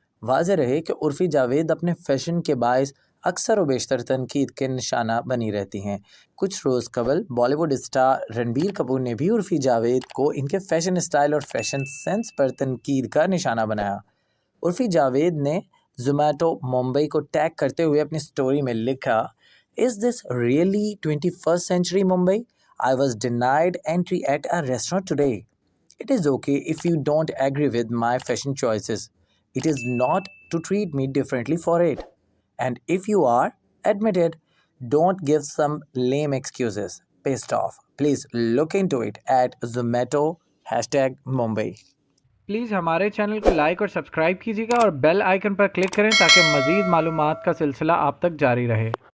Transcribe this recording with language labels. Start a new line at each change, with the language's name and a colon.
Urdu: واضح رہے کہ عرفی جاوید اپنے فیشن کے باعث اکثر و بیشتر تنقید کے نشانہ بنی رہتی ہیں۔ کچھ روز قبل بالی ووڈ اسٹار رنبیر کپور نے بھی عرفی جاوید کو ان کے فیشن اسٹائل اور فیشن سینس پر تنقید کا نشانہ بنایا۔ عرفی جاوید نے زومیٹو ممبئی کو ٹیگ کرتے ہوئے اپنی سٹوری میں لکھا،
English: "Is this really 21st century Mumbai? I was denied entry at a restaurant today. It is okay if you don't agree with my fashion choices. It is not to treat me differently for it. And if you are, admit it. Don't give some lame excuses. Pissed off. Please look into it at Zomato #Mumbai."
Urdu: Please ہمارے channel کو like اور subscribe کیجیے گا اور bell icon پر click کریں تاکہ مزید معلومات کا سلسلہ آپ تک جاری رہے۔